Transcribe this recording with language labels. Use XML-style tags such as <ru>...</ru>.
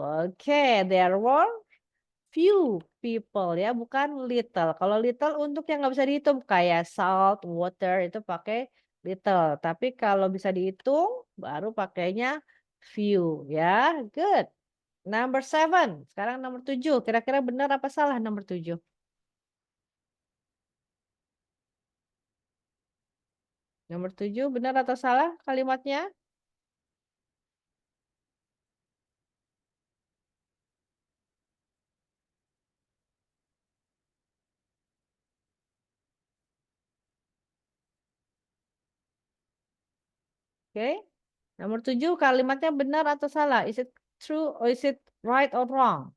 <en>Oke, there were few people</en> <id>ya, bukan</id> <en>little.</en> <id>Kalau little untuk yang nggak bisa dihitung kayak salt, water itu pakai little. Tapi kalau bisa dihitung baru pakainya few ya.</id> <en>Good. Number 7.</en> <id>Sekarang nomor 7. Kira-kira benar apa salah nomor 7? Nomor 7 benar atau salah kalimatnya? Oke. Nomor 7 kalimatnya benar atau salah?</id> <en>Is it true or is it right or wrong?</en>